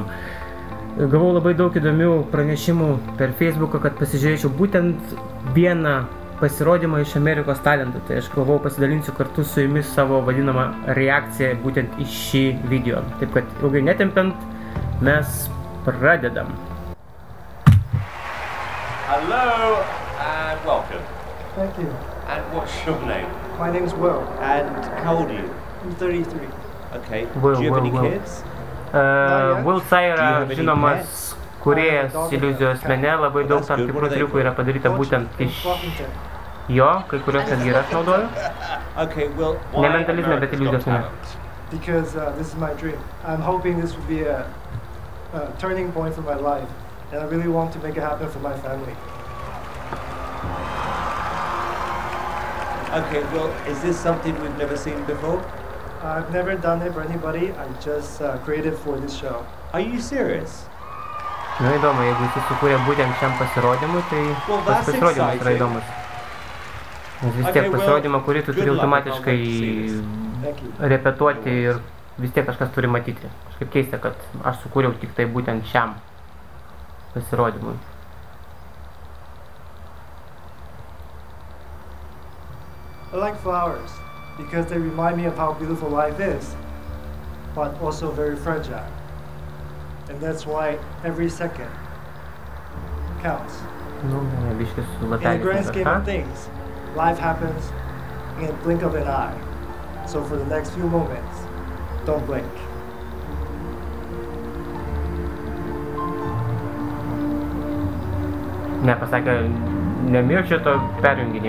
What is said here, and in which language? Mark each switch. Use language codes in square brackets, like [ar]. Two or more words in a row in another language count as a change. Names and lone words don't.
[lt] Gavau labai daug įdomių pranešimų per Facebooką, kad pasižiūrėčiau būtent vieną pasirodymą iš Amerikos talentų. Tai aš galvojau, pasidalinsiu kartu su jumis savo vadinamą reakciją būtent į šį video. Taip kad ilgai netempiant, mes pradedam. [en] Hello and welcome. Thank you. And what's your name? My name's Will. And how old are you? I'm 33. Okay. Will, Do you have any Will. kids? [lt] Will yra žinomas kūrėjas iliuzijos mene, labai daug tam tikrų triukų yra padaryta būtent iš jo, kai kurios netgi ir aš naudoju. [en] Okay, well, why [lt] Ne mentalizme, bet iliuzijos mene. [en] Because this is my dream. I'm hoping this will be a turning point for my life, and I really want to make it happen for my family. Okay, well, is this something we've never seen before? I've never done it for anybody. I just created for this show. Are you serious? [lt] Na įdomu, jeigu jis sukūrė būtent šiam pasirodymui, tai tas pasirodymas yra įdomus. Nes vis tiek pasirodymą, kurį tu turi automatiškai repetuoti ir vis tiek kažkas turi matyti. Kažkaip keista, kad aš sukūriau tik tai būtent šiam pasirodymui. [en] I like flowers because they remind me of how beautiful life is, but also very fragile. And that's why every second counts. [lt] Nu, biškis su [en] In the [lt] lapeliais [en] grand scheme of [lt] kažką. [en] things, life happens in a blink of an eye. So for the next few moments, don't blink. [lt] Ne, pasakė, nemirk šito perjunginėje.